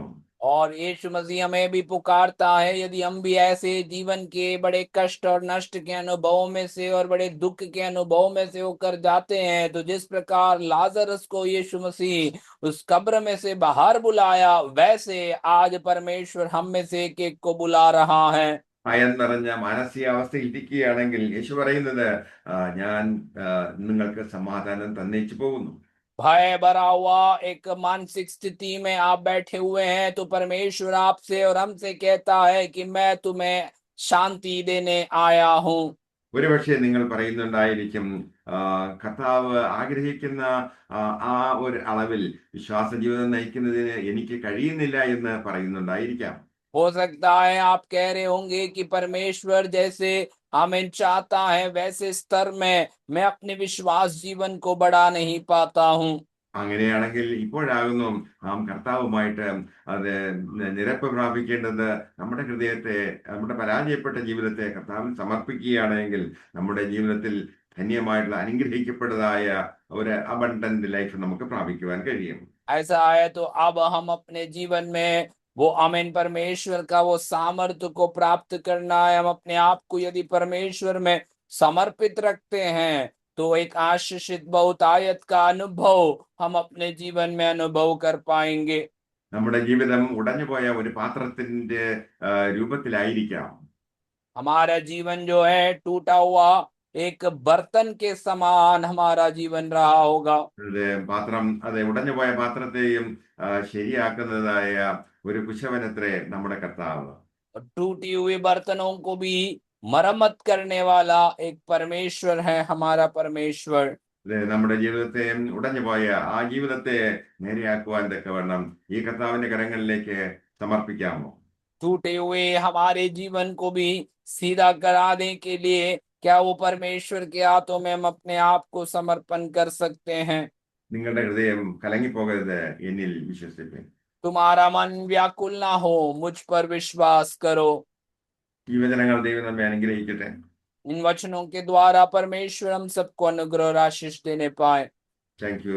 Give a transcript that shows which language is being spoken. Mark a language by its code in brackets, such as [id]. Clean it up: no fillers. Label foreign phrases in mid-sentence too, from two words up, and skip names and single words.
[hi] और यीशु मसीह हमें भी पुकारता है, यदि हम भी ऐसे जीवन के बड़े कष्ट और नष्ट के अनुभव में से और बड़े दुख के अनुभव में से होकर जाते हैं, तो जिस प्रकार लाजरस को यीशु मसीह उस कब्र में से बाहर बुलाया, वैसे आज परमेश्वर हम में से एक एक को बुला रहा है। [ml] ഭയം നിറഞ്ഞ മാനസികാവസ്ഥയിൽ ഇരിക്കുകയാണെങ്കിൽ യേശു പറയുന്നത്, ഞാൻ നിങ്ങൾക്ക് സമാധാനം തന്നേച്ചു പോകുന്നു. [hi] भय भरा हुआ एक मानसिक स्थिति में आप बैठे हुए हैं, तो परमेश्वर आपसे और हमसे कहता है कि मैं तुम्हें शांति देने आया हूं। [ml] ഒരുപക്ഷെ നിങ്ങൾ പറയുന്നുണ്ടായിരിക്കും, കർത്താവ് ആഗ്രഹിക്കുന്ന ആ ഒരു അളവിൽ വിശ്വാസ ജീവിതം നയിക്കുന്നതിന് എനിക്ക് കഴിയുന്നില്ല എന്ന് പറയുന്നുണ്ടായിരിക്കാം. [hi] हो सकता है आप कह रहे होंगे कि परमेश्वर जैसे आमीन चाहता है, वैसे स्तर में मैं अपने विश्वास जीवन को बढ़ा नहीं पाता हूं। [ml] അങ്ങനെയാണെങ്കിൽ ഇപ്പോഴാകുന്നു നാം കർത്താവുമായിട്ട് അത് നിരപ്പ് പ്രാപിക്കേണ്ടത്. നമ്മുടെ ഹൃദയത്തെ, നമ്മുടെ പരാജയപ്പെട്ട ജീവിതത്തെ കർത്താവിൽ സമർപ്പിക്കുകയാണെങ്കിൽ നമ്മുടെ ജീവിതത്തിൽ ധന്യമായിട്ടുള്ള അനുഗ്രഹിക്കപ്പെട്ടതായ ഒരു [en] abundant life [ml] നമുക്ക് പ്രാപിക്കുവാൻ കഴിയും. [hi] ऐसा है तो अब हम अपने जीवन में वो, आमीन, परमेश्वर का वो सामर्थ्य को प्राप्त करना है। हम अपने आप को यदि परमेश्वर में समर्पित रखते हैं, तो एक आशीषित बहुतायत का अनुभव हम अपने जीवन में अनुभव कर पाएंगे। [ml] നമ്മുടെ ജീവിതം ഉടഞ്ഞുപോയ ഒരു പാത്രത്തിന്റെ രൂപത്തിലായിരിക്കാം. [hi] हमारा जीवन जो है टूटा हुआ एक बर्तन के समान हमारा जीवन रहा होगा। [ml] അത് പാത്രം, അത് ഉടഞ്ഞുപോയ പാത്രത്തെയും ശരിയാക്കുന്നതായ ഒരു കുശവനത്രേ നമ്മുടെ കർത്താവ്. [hi] और टूटी हुए बर्तनों को भी मरम्मत करने वाला एक परमेश्वर है, हमारा परमेश्वर। [ml] ഇത് നമ്മുടെ ജീവിതത്തെ, ഉടഞ്ഞുപോയ ആ ജീവിതത്തെ നേരെയാക്കുവാൻ തക്കവണ്ണം ഈ കർത്താവിന്റെ കരങ്ങളിലേക്ക് സമർപ്പിക്കാമോ? [hi] टूटे हुए हमारे जीवन को भी सीधा कराने के लिए क्या वो परमेश्वर के हाथों में हम अपने आप को समर्पण कर सकते हैं? [ml] നിങ്ങളുടെ ഹൃദയം കലങ്ങിപ്പോകരുത്, എന്നിൽ വിശ്വസിപ്പിൻ. [hi] तुम्हारा मन व्याकुल ना हो, मुझ पर विश्वास करो। [ml] ഈ വചനങ്ങൾ ദൈവം നമ്മെ അനുഗ്രഹിക്കട്ടെ. [hi] इन वचनों के द्वारा परमेश्वर हम सबको अनुग्रह और आशीष देने पाए। [en] thank you.